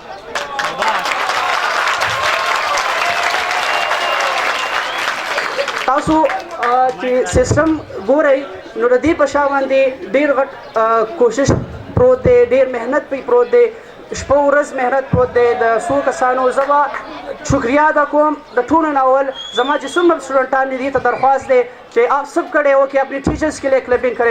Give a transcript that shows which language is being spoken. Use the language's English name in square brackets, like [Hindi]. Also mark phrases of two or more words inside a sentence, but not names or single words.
[Pashto] تاسو چې سیستم ګورئ نو د دې په شا باندې ډېر غټ کوشش پروت دی، ډېر محنت پې پروت دی، شپه ورځ محنت پروت دی. د څو کسانو زه به شکریہ ادا کوم د ټولو نه اول زما چې څومره اسټوډنټان دي دې ته درخواست دی چې [Urdu] آپ سب کھڑے ہو کے اپنے ٹیچرس کے لیے کلپنگ کریں.